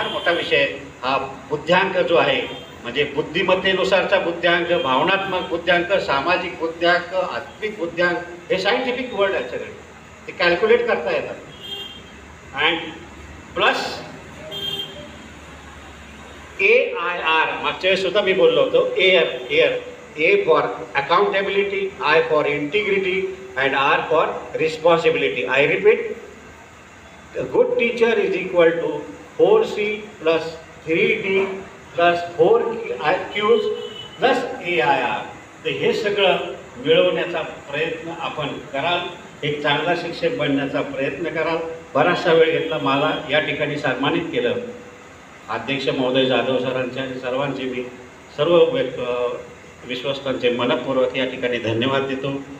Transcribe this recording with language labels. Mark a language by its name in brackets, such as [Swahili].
[Marathi] फार मोठा विषय आहे हा. बुद्ध्यांक जो आहे म्हणजे बुद्धिमत्तेनुसारचा बुद्ध्यांक, भावनात्मक बुद्ध्यांक, सामाजिक बुद्ध्यांक, आत्मिक बुद्ध्यांक, हे सायंटिफिक वर्ड आहे सगळे. ते कॅल्क्युलेट करता येतात. अँड प्लस AIR, मागच्या वेळेस सुद्धा मी बोललो होतो. [English] AIR, A for accountability, I for integrity and R for responsibility. I repeat, a good teacher is equal to 4C plus 3D plus 4Qs plus AIR. [Marathi] तर हे सगळं मिळवण्याचा प्रयत्न आपण कराल. एक चांगला शिक्षक बनण्याचा प्रयत्न कराल. बराचसा वेळ घेतला, मला या ठिकाणी सन्मानित केलं अध्यक्ष महोदय जाधव सरांचे आणि सर्वांचे मी सर्व विश्वस्तांचे मनपूर्वक या ठिकाणी धन्यवाद देतो.